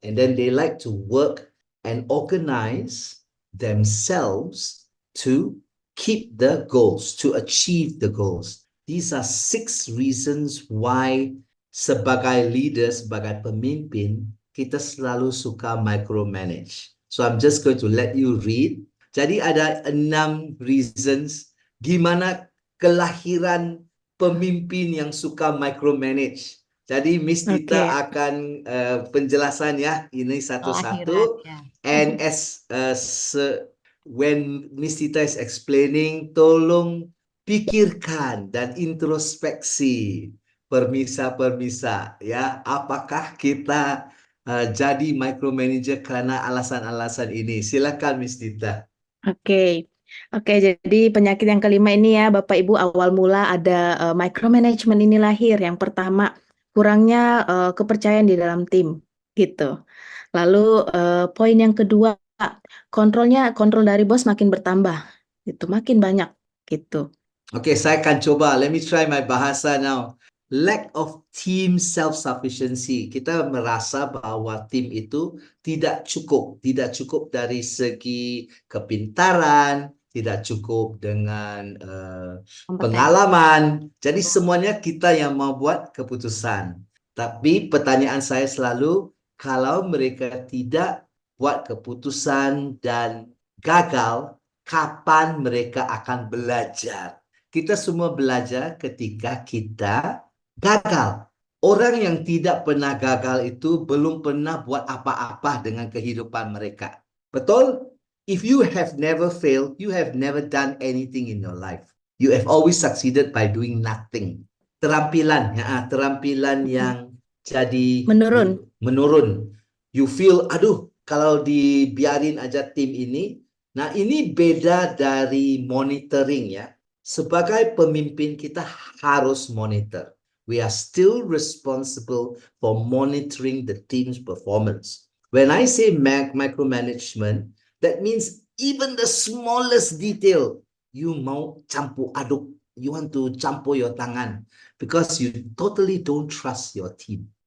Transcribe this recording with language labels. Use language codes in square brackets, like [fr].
[en] And then they like to work and organize themselves to keep the goals, to achieve the goals. These are 6 reasons why [id] sebagai leader, sebagai pemimpin, kita selalu suka [en] micromanage. So I'm just going to let you read. [id] Jadi ada 6 reasons gimana kelahiran pemimpin yang suka micromanage. Jadi Miss Tita akan penjelasan ya, ini satu-satu. [en] And as when Miss Tita is explaining, [id] tolong pikirkan dan introspeksi permisa-permisa ya. Apakah kita jadi micromanager karena alasan-alasan ini? Silakan Miss Tita. Oke, jadi penyakit yang kelima ini ya, Bapak Ibu, awal mula ada micromanagement ini lahir. Yang pertama, kurangnya kepercayaan di dalam tim, gitu. Lalu poin yang kedua, kontrol dari bos makin bertambah, itu makin banyak, gitu. Oke, saya akan coba. [en] Let me try my bahasa now. Lack of team self-sufficiency. [id] Kita merasa bahwa tim itu tidak cukup dari segi kepintaran, tidak cukup dengan pengalaman. Jadi semuanya kita yang mau buat keputusan. Tapi pertanyaan saya selalu, kalau mereka tidak buat keputusan dan gagal, kapan mereka akan belajar? Kita semua belajar ketika kita gagal. Orang yang tidak pernah gagal itu belum pernah buat apa-apa dengan kehidupan mereka. Betul? [en] If you have never failed, you have never done anything in your life. You have always succeeded by doing nothing. [id] Terampilan yang jadi menurun. [en] You feel, [id] aduh, kalau dibiarin aja tim ini. Nah, ini beda dari monitoring ya. Sebagai pemimpin kita harus monitor. [en] We are still responsible for monitoring the team's performance. When I say micromanagement, that means even the smallest detail, you [id] mau campur aduk, [en] you want to campur your tangan because you totally don't trust your team.